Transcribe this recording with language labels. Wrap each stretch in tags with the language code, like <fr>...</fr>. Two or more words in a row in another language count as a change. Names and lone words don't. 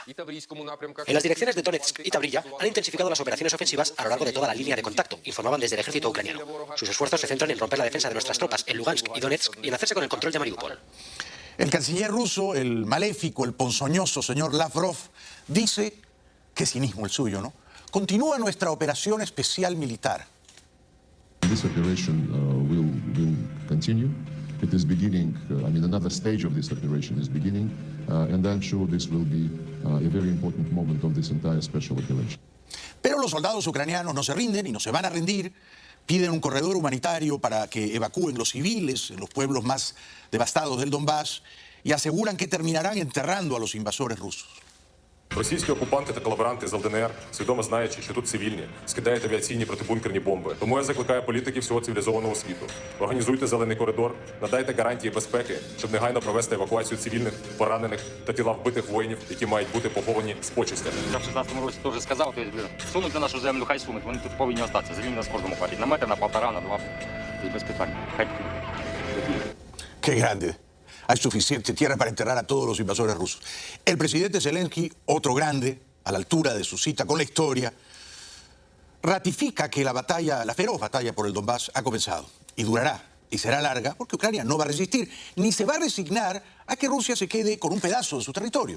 <es>En las direcciones de Donetsk y Tabrilla han intensificado las operaciones ofensivas a lo largo de toda la línea de contacto, informaban desde el ejército ucraniano. Sus esfuerzos se centran en romper la defensa de nuestras tropas en Lugansk y Donetsk y en hacerse con el control de Mariupol. El canciller ruso, el maléfico, el ponzoñoso señor Lavrov, dice, qué cinismo el suyo, ¿no? Continúa nuestra operación especial militar.</es> <en>This operation will continue. It is beginning, another stage of this operation is beginning, and I'm sure this will be a very important moment of this entire special operation.</en> <es>Pero los soldados ucranianos no se rinden y no se van a rendir Piden un corredor humanitario para que evacúen los civiles en los pueblos más devastados del Donbass y aseguran que terminarán enterrando a los invasores rusos.</es> <uk>Російські окупанти та колаборанти з ЛДНР, свідомо знаючи, що тут цивільні, скидають авіаційні протибункерні бомби. Тому я закликаю політиків всього цивілізованого світу. Організуйте зелений коридор, надайте гарантії безпеки, щоб негайно провести евакуацію цивільних, поранених та тіла вбитих воїнів, які мають бути поховані з почестями. Я в 16-му році теж сказав, сунуть на нашу землю, хай сунуть, вони тут повинні остатися. Землі нас кожному хватить. На метр, на полтора, на два, і без питань. Хай.</uk> <es>Qué grande. Hay suficiente tierra para enterrar a todos los invasores rusos. El presidente Zelensky, otro grande, a la altura de su cita con la historia, ratifica que la feroz batalla por el Donbass ha comenzado y durará y será larga porque Ucrania no va a resistir ni se va a resignar a que Rusia se quede con un pedazo de su territorio.</es>